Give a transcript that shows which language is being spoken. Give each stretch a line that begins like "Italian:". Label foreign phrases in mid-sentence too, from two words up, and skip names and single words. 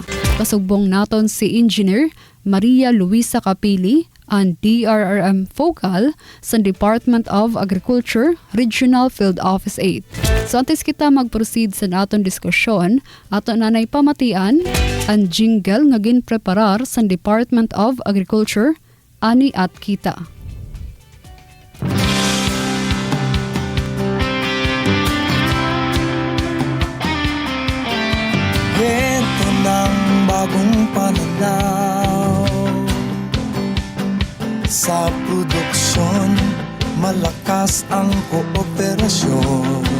Hiligaynon: Kasugbong naton si Engineer Maria Luisa Capili, ang DRRM Focal sa Department of Agriculture, Regional Field Office 8. So antes kita mag-proceed sa naton diskusyon, ato nanay pamatian ang jingle nga ginpreparar sa Department of Agriculture, ani at kita.
Filipino: Ito ng bagong pananaw sa produksyon, malakas ang kooperasyon.